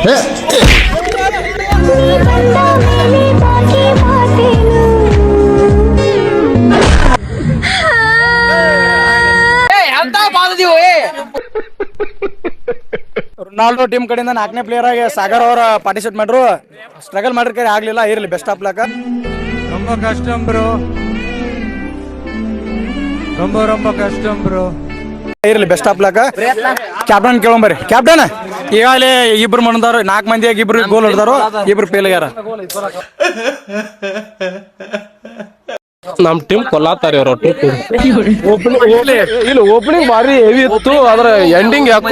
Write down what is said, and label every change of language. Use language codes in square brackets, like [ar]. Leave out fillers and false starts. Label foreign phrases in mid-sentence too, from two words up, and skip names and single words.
[kn] ರೊನಾಲ್ಡೋ ಟೀಮ್ ಕಡೆಯಿಂದ 4ನೇ ಪ್ಲೇಯರ್ ಆಗಿ ಸಾಗರ್ ಅವರ ಪಾರ್ಟಿಸಿಪೇಟ್ ಮಾಡ್ರು. ಸ್ಟ್ರಗಲ್ ಮಾಡಿದ್ರೆ ಆಗ್ಲಿಲ್ಲ. ಇರ್ಲಿ, [en] best of luck. [ta] ரொம்ப கஷ்டம் ப்ரோ, ரொம்ப கஷ்டம் ப்ரோ. [kn] ಇರ್ಲಿ, [en] best of luck. [kn] ಕ್ಯಾಪ್ಟನ್ ಕೇಳಂಬರಿ. ಕ್ಯಾಪ್ಟನ್, ಈಗಾಗಲೇ 2 ಮಂದಾರು, 4 ಮಂದಿಯಾಗಿ 2 ಗೋಲ್ ಹೊಡೆದಾರು, 2 ಫೇಲ್ ಆಗ್ಯಾರ. ನಮ್ ಟೀಮ್ ಕೊಲ್ಲಾತಾರ ಇವ್ರ. ಓಪನಿಂಗ್ ಭಾರಿ ಹೆವಿ ಇತ್ತು, ಆದ್ರ ಎಂಡಿಂಗ್ ಯಾಕೋ.